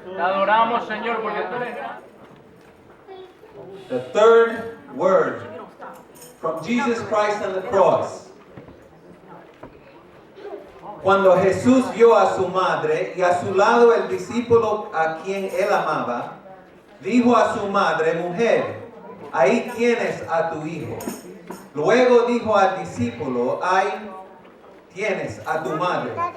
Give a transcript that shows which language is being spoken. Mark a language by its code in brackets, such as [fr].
[es] Te adoramos, Señor, porque tú eres. [en] The third word from Jesus Christ on the cross. [es] Cuando Jesús vio a su madre y a su lado el discípulo a quien él amaba, dijo a su madre, mujer, ahí tienes a tu hijo. Luego dijo al discípulo, ahí tienes a tu madre.